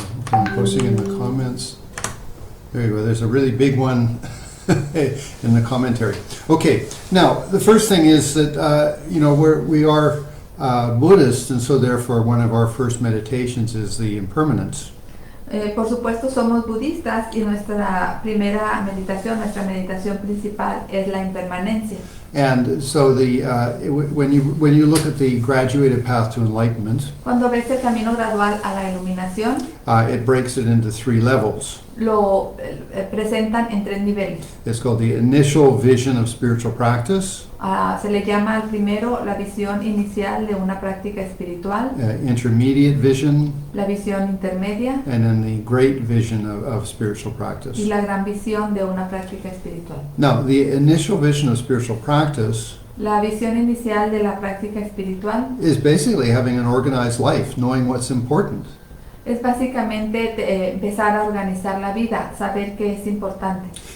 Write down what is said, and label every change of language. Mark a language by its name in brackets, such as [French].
[English] Okay, I'm posting in the comments. There you go. There's a really big one in the commentary. Okay, now the first thing is that we are Buddhists, and so therefore one of our first meditations is the impermanence. [Spanish] Por supuesto somos budistas y nuestra primera meditación, nuestra meditación principal es la impermanencia. [English] And so when you look at the graduated path to enlightenment, [Spanish] cuando ves el camino gradual a la iluminación, [English] It breaks it into 3 levels. [Spanish] Lo presentan en 3 niveles. [English] It's called the initial vision of spiritual practice, [Spanish] Se le llama al primero la visión inicial de una práctica espiritual, [English] intermediate vision, [Spanish] la visión intermedia [English] and then the great vision of spiritual practice. [Spanish] y la gran visión de una práctica espiritual. [English] Now, the initial vision of spiritual practice [Spanish] La visión inicial de la práctica espiritual [English] is basically having an organized life, knowing what's important. [Spanish] es básicamente empezar a organizar la vida, saber qué es importante.